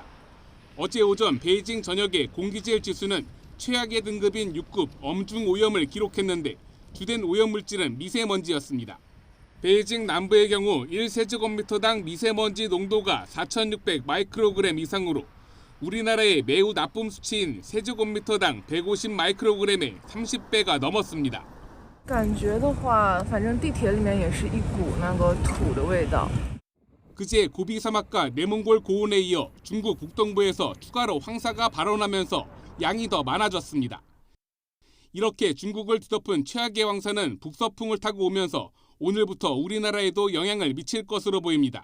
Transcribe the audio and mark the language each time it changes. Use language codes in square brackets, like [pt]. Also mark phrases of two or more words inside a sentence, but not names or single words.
[ko] 어제 오전 베이징 전역의 공기질 지수는 최악의 등급인 6급 엄중 오염을 기록했는데 주된 오염물질은 미세먼지였습니다. 베이징 남부의 경우 1세제곱미터당 미세먼지 농도가 4,600 마이크로그램 이상으로 우리나라의 매우 나쁨 수치인 세제곱미터당 150 마이크로그램의 30배가 넘었습니다. [zh] 感觉的话反正地铁里面也是一股那个土的味道. [ko] 그제 고비 사막과 내몽골 고온에 이어 중국 북동부에서 추가로 황사가 발원하면서 양이 더 많아졌습니다. 이렇게 중국을 뒤덮은 최악의 황사는 북서풍을 타고 오면서 오늘부터 우리나라에도 영향을 미칠 것으로 보입니다.